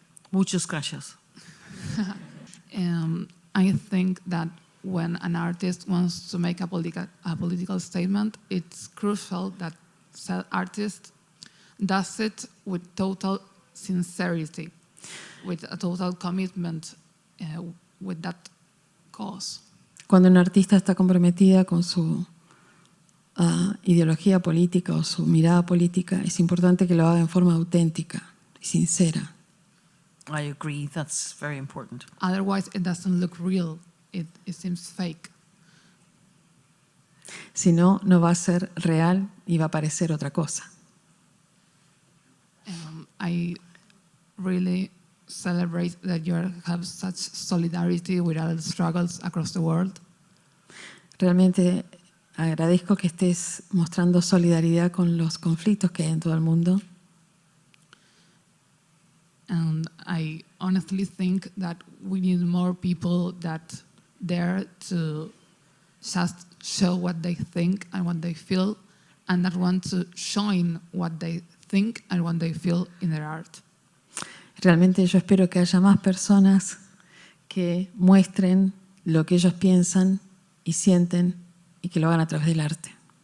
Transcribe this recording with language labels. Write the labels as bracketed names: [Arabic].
[Spanish] Muchas gracias. [English] I think that when an artist wants to make a political statement, it's crucial that said artist does it with total sincerity, with a total commitment with that cause. [Spanish] Cuando una artista está comprometida con su ideología política o su mirada política, es importante que lo haga en forma auténtica y sincera. [English] I agree, that's very important. Otherwise, it doesn't look real. It seems fake. [Spanish] Si no, no va a ser real y va a parecer otra cosa. [English] I really celebrate that you have such solidarity with all the struggles across the world. [Spanish] Realmente agradezco que estés mostrando solidaridad con los conflictos que hay en todo el mundo. [English] And I honestly think that we need more people that dare to just show what they think and what they feel, and that want to shine what they think and what they feel in their art. [Spanish] Realmente yo espero que haya más personas que muestren lo que ellos piensan y sienten y que lo hagan a través del arte.